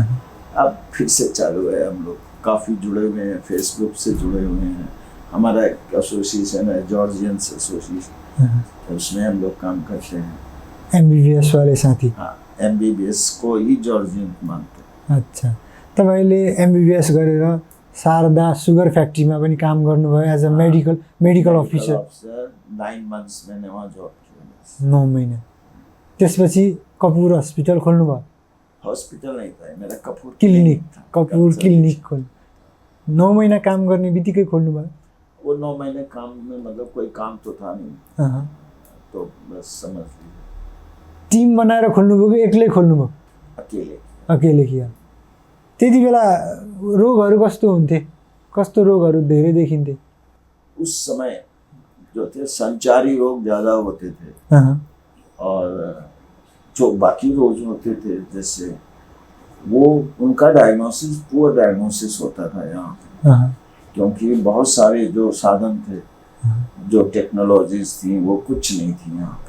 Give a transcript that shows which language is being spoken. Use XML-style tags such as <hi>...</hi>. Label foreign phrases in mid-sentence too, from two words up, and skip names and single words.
<hi>अब फिर से चालू है, हम लोग काफ़ी जुड़े हुए हैं, फेसबुक से जुड़े हुए हैं। हमारा एक एसोसिएशन है, जॉर्जियंस एसोसिएशन, उसमें हम लोग काम करते हैं। एमबीबीएस वाले साथी? हाँ, एमबीबीएस को ही जॉर्जियन मानते हैं। अच्छा,</hi> <ne>तपाईँले एमबीबीएस गरेर शारदा सुगर फ्याक्ट्रीमा पनि काम गर्नुभयो</ne> <en>as a medical officer?</en> <hi>9 months मैंने वहाँ जॉब किया।</hi> <ne>9 महिना। त्यसपछि कपुर हस्पिटल खोल्नुभयो?</ne> <hi>हॉस्पिटल नहीं था मेरा, कपूर क्लिनिक था।</hi> <ne>कपूर क्लिनिक खोल 9 महिना काम गर्ने बित्तिकै खोल्नुभयो?</ne> <hi>वो 9 महीने काम में मतलब कोई काम तो था नहीं। तो बस समझ लीजिए।</hi> <ne>टिम बनाएर खोल्नुभयो कि एक्लै खोल्नुभयो?</ne> <hi>अकेले किया।</hi> <ne>त्यति बेला रोगहरू कस्तो हुन्थे? कस्तो रोगहरू धेरै देखिन्थे?</ne> <hi>उस समय जो थे संचारी रोग ज़्यादा होते थे। और जो बाकी रोग होते थे, जैसे वो उनका</hi> <en>diagnosis poor diagnosis</en> <hi>होता था यहाँ पे। क्योंकि बहुत सारे जो साधन थे, जो टेक्नोलॉजीज थी, वो कुछ नहीं थी यहाँ पे।</hi>